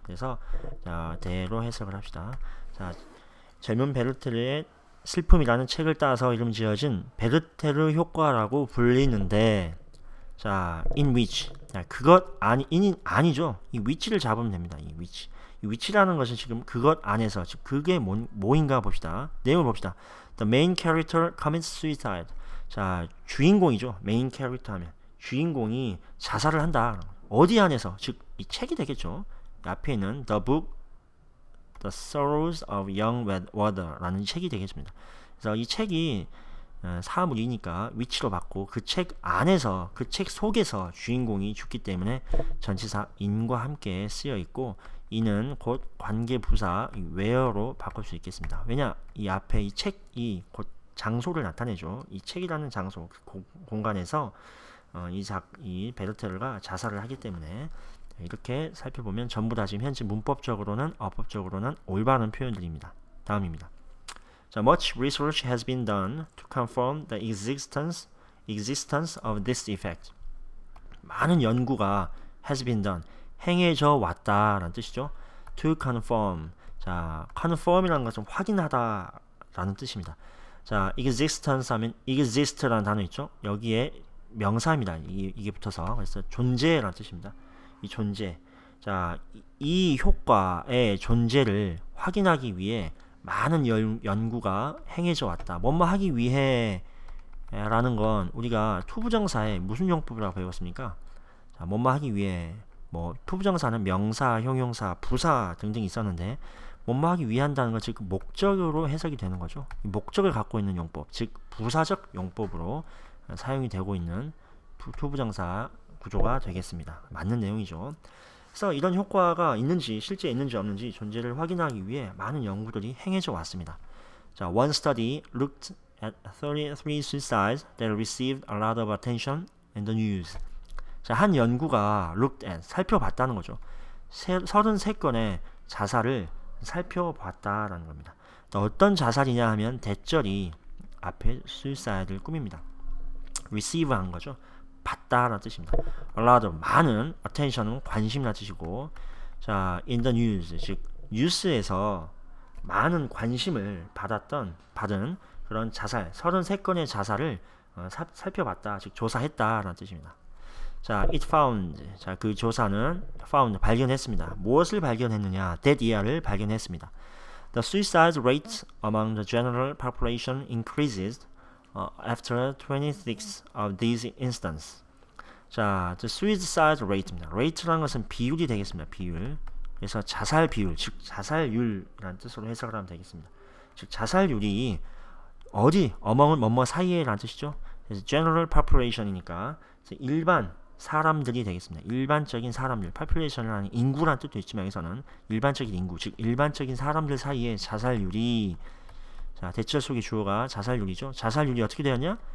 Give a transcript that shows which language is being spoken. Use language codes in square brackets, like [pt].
[ko] 그래서 자, 대로 해석을 합시다. 자, 젊은 베르테르의 슬픔이라는 책을 따서 이름 지어진 베르테르 효과라고 불리는데, 자, [en] in which. [ko] 자, 그것 아니죠. 이 which를 잡으면 됩니다. 이 which. 이 which라는 것은 지금 그것 안에서, 즉 그게 뭐인가 봅시다. 내용을 봅시다. [en] The main character commits suicide. [ko] 자, 주인공이죠. main character 하면 주인공이 자살을 한다. 어디 안에서? 즉 이 책이 되겠죠. 앞에 있는 The Book, The Sorrows of Young Werther라는 책이 되겠습니다. 그래서 이 책이 사물이니까 위치로 받고 그 책 안에서, 그 책 속에서 주인공이 죽기 때문에 전치사 in과 함께 쓰여 있고, 이는 곧 관계부사 where로 바꿀 수 있겠습니다. 왜냐? 이 앞에 이 책이 곧 장소를 나타내죠. 이 책이라는 장소, 공간에서 이 베르테르가 자살을 하기 때문에, 이렇게 살펴보면 전부 다 지금 현재 문법적으로는 어법적으로는 올바른 표현들입니다. 다음입니다. [en] 자, much research has been done to confirm the existence of this effect. [ko] 많은 연구가 [en] has been done, [ko] 행해져 왔다라는 뜻이죠. [en] to confirm. [ko] 자, confirm이라는 것은 확인하다라는 뜻입니다. 자, existence 하면 exist라는 단어 있죠. 여기에 명사입니다. 이게 붙어서, 그래서 존재라는 뜻입니다. 이 존재. 자, 이 효과의 존재를 확인하기 위해 많은 연구가 행해져 왔다. 뭐뭐 하기 위해 라는 건 우리가 투부정사의 무슨 용법이라고 배웠습니까? 자, 뭐뭐 하기 위해, 뭐 투부정사는 명사, 형용사, 부사 등등 있었는데, 뭐뭐 하기 위해 한다는 건 즉 목적으로 해석이 되는 거죠. 목적을 갖고 있는 용법, 즉 부사적 용법으로 사용이 되고 있는 투부정사 구조가 되겠습니다. 맞는 내용이죠. 그래서 이런 효과가 있는지, 실제 있는지 없는지 존재를 확인하기 위해 많은 연구들이 행해져 왔습니다. [en] 자, one study looked at 33 suicides that received a lot of attention in the news. [ko] 자, 한 연구가 [en] looked at, [ko] 살펴봤다는 거죠. 33건의 자살을 살펴봤다라는 겁니다. 어떤 자살이냐 하면 대절이 앞에 suicide를 꾸밉니다. receive 한 거죠. 받다라는 뜻입니다. a lot of, 많은, attention은 관심이라는 뜻이고, 자, [en] in the news, [ko] 즉 뉴스에서 많은 관심을 받은 그런 자살, 33건의 자살을 살펴봤다, 즉 조사했다라는 뜻입니다. 자, [en] it found, [ko] 자, 그 조사는 found, 발견했습니다. 무엇을 발견했느냐? [en] that year [ko] 를 발견했습니다. [en] The suicide rate among the general population increases after 26 of these instances. [ko] 자, the suicide rate입니다. rate라는 것은 비율이 되겠습니다. 비율. 그래서 자살 비율, 즉 자살률이라는 뜻으로 해석을 하면 되겠습니다. 즉 자살률이 어디, among은 뭐뭐 사이에라는 뜻이죠. 그래서 [en] general population [ko] 이니까 일반 사람들이 되겠습니다. 일반적인 사람들, population이라는 인구라는 뜻도 있지만 여기서는 일반적인 인구, 즉 일반적인 사람들 사이에 자살률이, 자, 대절 속의 주어가 자살률이죠. 자살률이 어떻게 되었냐?